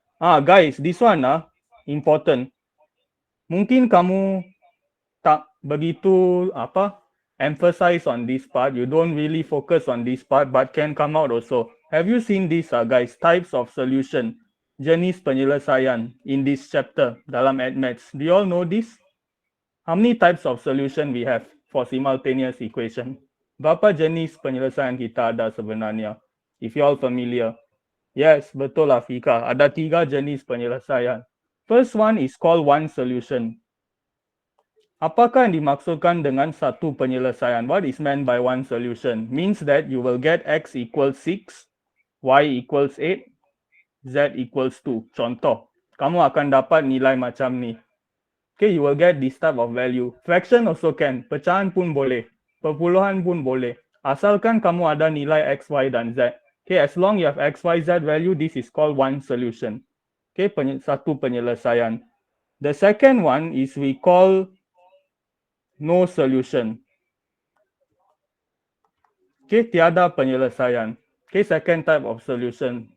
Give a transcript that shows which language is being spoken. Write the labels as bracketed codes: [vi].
[en] Guys, this one important. [ms] Mungkin kamu tak begitu [en] emphasize on this part. You don't really focus on this part, but can come out also. Have you seen this, guys? Types of solution, [ms] jenis penyelesaian [en] in this chapter [ms] dalam [en] maths. Do you all know this? How many types of solution we have for simultaneous equation? [ms] Berapa jenis penyelesaian kita ada sebenarnya? [en] If you all familiar. Yes, [ms] betul lah Fika. Ada tiga jenis penyelesaian. [en] First one is called one solution. [ms] Apakah yang dimaksudkan dengan satu penyelesaian? [en] What is meant by one solution? Means that you will get x equals 6, y equals 8, z equals 2. [ms] Contoh, kamu akan dapat nilai macam ni. [en] Okay, you will get this type of value. Fraction also can. [ms] Pecahan pun boleh. Perpuluhan pun boleh. Asalkan kamu ada nilai x, y dan z. [en] Okay, as long you have x, y, z value, this is called one solution. Okay, [ms] satu penyelesaian. [en] The second one is we call no solution. Okay, [ms] tiada penyelesaian. [en] Okay, second type of solution.